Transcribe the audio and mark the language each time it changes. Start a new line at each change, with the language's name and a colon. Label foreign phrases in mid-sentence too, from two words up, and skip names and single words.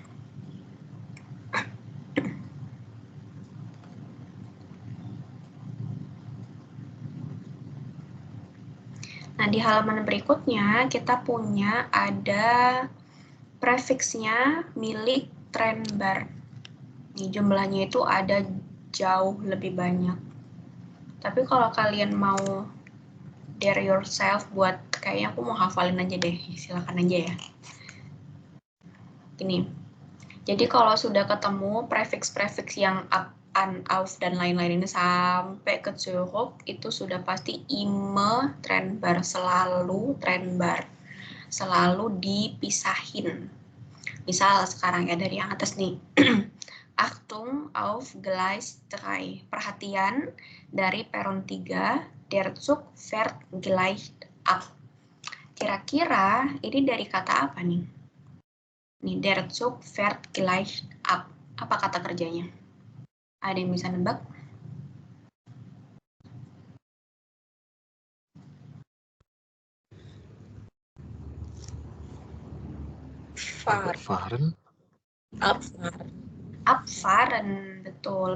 Indonesian: Nah, di halaman berikutnya kita punya ada prefiksnya milik Trennbar. Nih, jumlahnya itu ada jauh lebih banyak. Tapi kalau kalian mau
English: dare yourself
Indonesian: buat, kayaknya aku mau hafalin aja deh, silakan aja ya. Gini, jadi kalau sudah ketemu prefiks-prefiks yang up, an, auf, dan lain-lain ini sampai ke Zurück, itu sudah pasti
German: immer Trennbar,
Indonesian: selalu Trennbar, selalu dipisahin. Misal sekarang ya dari yang atas nih,
German: Achtung auf Gleis 3,
Indonesian: perhatian dari peron 3,
German: der Zug fährt gleich ab.
Indonesian: Kira-kira ini dari kata apa nih? Nih,
German: der Zug fährt gleich ab.
Indonesian: Apa kata kerjanya? Ada yang bisa nebak? Fahren. Abfahren, betul.